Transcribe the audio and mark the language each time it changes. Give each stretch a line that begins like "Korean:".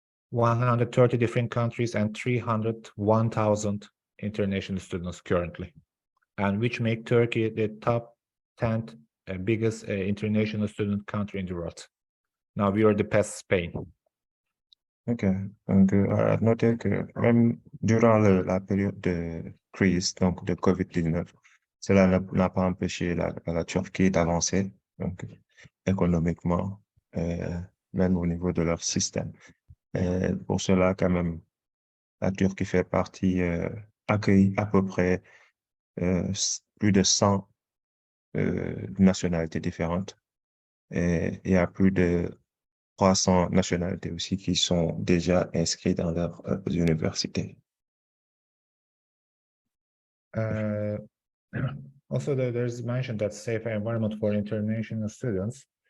English: 130 different countries and 301,000 international students currently, and which make Turkey the top 10th biggest international student country in the world. Now we are the past Spain. OK.
French: Donc, à noter que même durant la période de crise, donc de COVID-19, cela n'a pas empêché la Turquie d'avancer, donc économiquement, même au niveau de leur système. Et pour cela, quand même, la Turquie fait partie, accueille à peu près plus de 100 nationalités différentes. Et il y a plus de 300 nationalités aussi qui sont déjà inscrites dans leurs universités.
English: Also, there's mentioned that safe environment for international students.